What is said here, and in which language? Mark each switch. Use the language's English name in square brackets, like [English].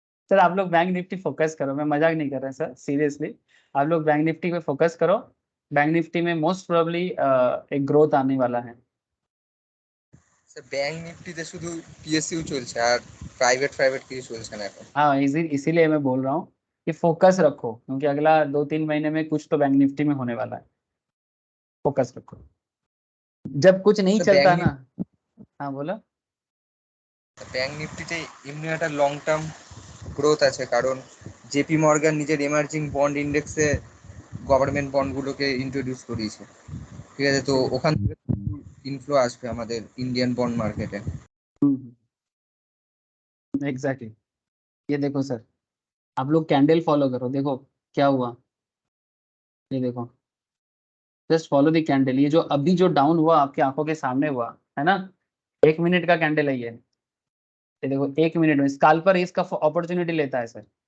[Hindi] Sir आप लोग bank Nifty focus करो, मैं मजाक नहीं कर रहा सर, सीरियसली। आप लोग बैंक निफ्टी पे फोकस करो। बैंक निफ्टी में मोस्ट प्रोबेबली एक ग्रोथ आने वाला है। [Bangla] স্যার ব্যাংক নিফটিতে শুধু পিএসইউ চলছে আর প্রাইভেট প্রাইভেট কিছু চলছে না এখন। [Hindi] हाँ, इसीलिए मैं बोल रहा हूँ कि फोकस रखो, क्योंकि अगला 2-3 महीने में कुछ तो बैंक निफ्टी में होने वाला है। फोकस रखो, जब कुछ नहीं [Bangla] স্যার [Hindi] चलता ना। हाँ बोलो। [Bangla] ব্যাংক নিফটিতে এমনি একটা লং টার্ম গ্রোথ আছে, কারণ জেপি মর্গান নিজের এমার্জিং বন্ড ইন্ডেক্সে গভর্নমেন্ট বন্ডগুলোকে ইন্ট্রোডিউস করিয়েছে। ঠিক আছে, তো ওখান থেকে ইনফ্লো আসবে আমাদের ইন্ডিয়ান বন্ড মার্কেটে। [Hindi] एग्जैक्टली, ये देखो सर, आप लोग कैंडल फॉलो करो, देखो क्या हुआ। ये देखो, [English] Just follow the candle. [Hindi] ये जो अभी जो डाउन हुआ आपकी आंखों के सामने हुआ है ना, 1 मिनट का कैंडल है ये देखो 1 मिनट में स्काल्पर इसका अपॉर्चुनिटी लेता है सर।